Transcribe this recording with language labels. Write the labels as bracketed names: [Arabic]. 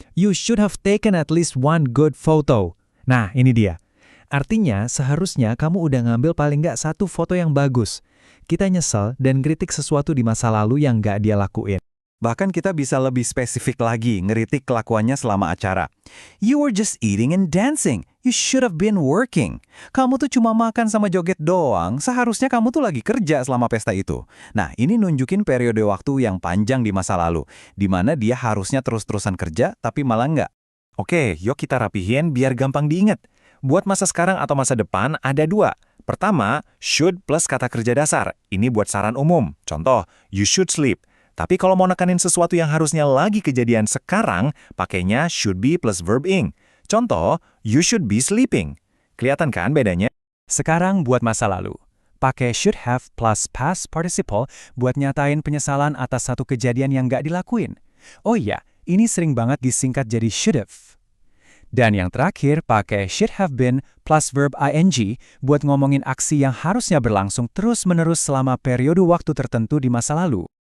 [English] You should have taken at least one good photo. [Indonesian] Nah, ini dia. Artinya, seharusnya kamu udah ngambil paling nggak satu foto yang bagus. Kita nyesel dan kritik sesuatu di masa lalu yang nggak dia lakuin. Bahkan kita bisa lebih spesifik lagi, ngeritik kelakuannya selama acara. [English] You were just eating and dancing. You should have been working. [Indonesian] Kamu tuh cuma makan sama joget doang, seharusnya kamu tuh lagi kerja selama pesta itu. Nah, ini nunjukin periode waktu yang panjang di masa lalu, di mana dia harusnya terus-terusan kerja, tapi malah nggak. Oke, yuk kita rapihin biar gampang diingat. Buat masa sekarang atau masa depan ada 2. Pertama, should plus kata kerja dasar. Ini buat saran umum. Contoh, [English] you should sleep. [Indonesian] Tapi kalau mau nekanin sesuatu yang harusnya lagi kejadian sekarang, pakainya should be plus verb ing. [English] Contoh, you should be sleeping. [Indonesian] Kelihatan kan bedanya? Sekarang buat masa lalu. Pakai should have plus past participle buat nyatain penyesalan atas satu kejadian yang nggak dilakuin. Oh iya, ini sering banget disingkat jadi should have. Dan yang terakhir, pakai should have been plus verb ing buat ngomongin aksi yang harusnya berlangsung terus-menerus selama periode waktu tertentu di masa lalu.